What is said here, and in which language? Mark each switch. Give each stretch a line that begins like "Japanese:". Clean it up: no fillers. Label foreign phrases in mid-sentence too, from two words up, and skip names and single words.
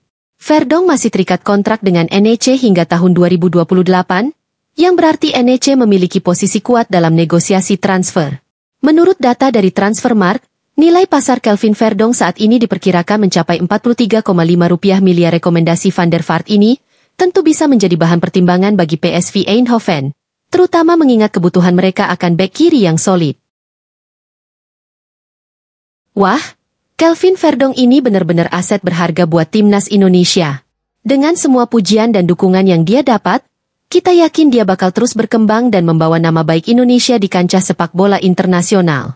Indonesian: Verdonk masih terikat kontrak dengan NEC hingga tahun 2028, yang berarti NEC memiliki posisi kuat dalam negosiasi transfer. Menurut data dari Transfermarkt, nilai pasar Kelvin Verdonk saat ini diperkirakan mencapai 43,5 rupiah miliar. Rekomendasi van der Vaart ini tentu bisa menjadi bahan pertimbangan bagi PSV Eindhoven, terutama mengingat kebutuhan mereka akan bek kiri yang solid. Wah, Kelvin Verdonk ini benar-benar aset berharga buat timnas Indonesia. Dengan semua pujian dan dukungan yang dia dapat, Kita yakin dia bakal terus berkembang dan membawa nama baik Indonesia di kancah sepak bola internasional.